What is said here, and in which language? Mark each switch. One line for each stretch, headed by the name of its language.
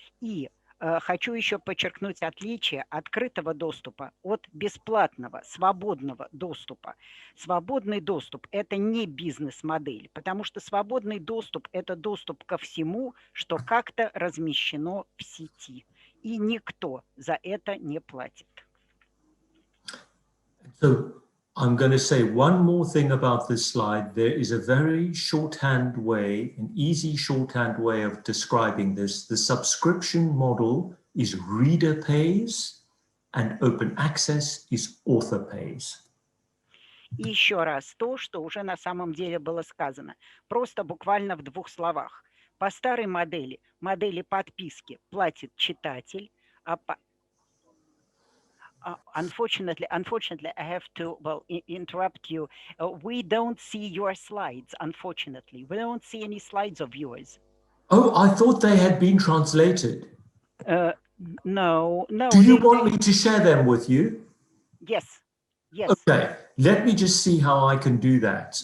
Russian: И хочу еще подчеркнуть отличие открытого доступа от бесплатного, свободного доступа. Свободный доступ – это не бизнес-модель, потому что свободный доступ – это доступ ко всему, что как-то размещено в сети. И никто за это не платит.
English: So I'm going to say one more thing about this slide. There is a very shorthand way, an easy shorthand way of describing this. The subscription model is reader pays and open access is author pays.
Russian: И еще раз то, что уже на самом деле было сказано. Просто буквально в двух словах. По старой модели, модели подписки платит читатель, а по
English: Unfortunately, I have to interrupt you. We don't see your slides, unfortunately. We don't see any slides of yours. Oh, I thought they had been translated. No. Do you want me to share them with you? Yes. Okay, let me just see how I can do that.